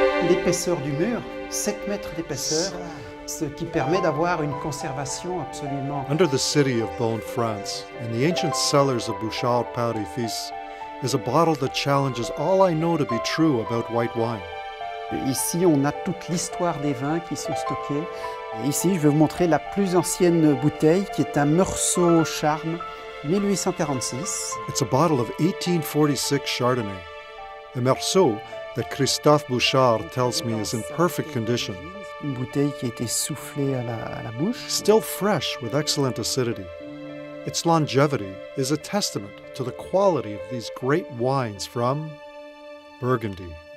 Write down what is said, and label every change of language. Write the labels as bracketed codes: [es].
[fr] l'épaisseur du mur, 7 mètres d'épaisseur, ce qui permet d'avoir une conservation absolument. [en] Under the city of Beaune, France, in the ancient cellars of Bouchard Paris Fils, is a bottle that challenges all I know to be true about white wine. [fr] Ici, on a toute l'histoire des vins qui sont stockés. Et ici, je vais vous montrer la plus ancienne bouteille, qui est un Meursault Charme 1846. [en] It's a bottle of 1846 Chardonnay. A Meursault that Christophe Bouchard tells me is in perfect condition. [fr] Une bouteille qui a été soufflée à la bouche. [en] Still fresh with excellent acidity. Its longevity is a testament to the quality of these great wines from Burgundy.